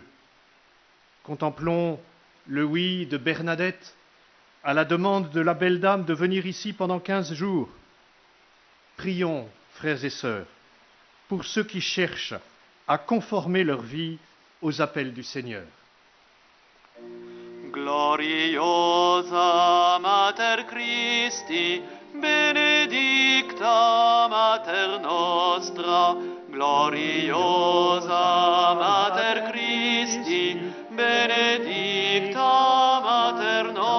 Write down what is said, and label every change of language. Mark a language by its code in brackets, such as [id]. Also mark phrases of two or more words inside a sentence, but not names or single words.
[fr] Contemplons le oui de Bernadette à la demande de la belle dame de venir ici pendant 15 jours. Prions, frères et sœurs, pour ceux qui cherchent à conformer leur vie aux appels du Seigneur. [la] Gloriosa Mater Christi, benedicta Mater nostra, gloriosa Mater Christi, benedicta Mater